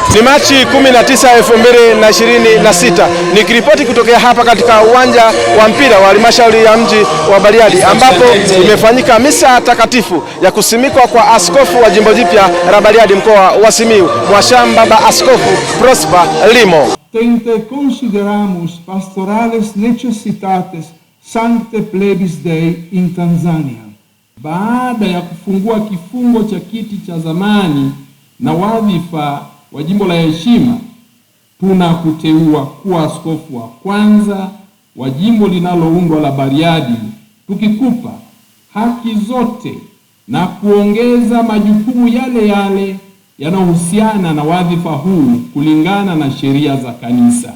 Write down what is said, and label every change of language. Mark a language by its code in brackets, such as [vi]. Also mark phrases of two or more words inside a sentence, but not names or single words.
[sw] Machi 19, 2026. Nikiripoti kutokea hapa katika uwanja wa mpira wa halmashauri ya mji wa Bariadi ambapo imefanyika misa takatifu ya kusimikwa kwa askofu wa jimbo jipya la Bariadi mkoa wa Simiyu, Mwasham Baba Askofu Prosper Limo. [la] Tente consideramos pastorales necessitates Sancte Plebis Dei in Tanzania. [sw] Baada ya kufungua kifungo cha kiti cha zamani na wadhifa wa jimbo la heshima, tunakuteua kuwa askofu wa kwanza wa jimbo linaloundwa la Bariadi, tukikupa haki zote na kuongeza majukumu yale yale yanayohusiana na wadhifa huu kulingana na sheria za kanisa.